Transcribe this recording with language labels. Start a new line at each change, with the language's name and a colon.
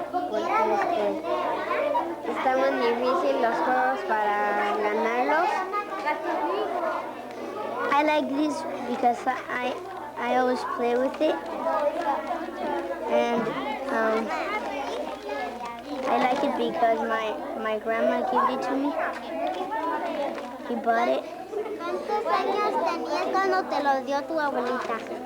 Spanish: Porque estaban difíciles los juegos para ganarlos.
English: I like this because I always play with it, and I like it because my grandma gave it to me. He bought it.
Spanish: ¿Cuántos años tenías cuando te lo dio tu abuelita?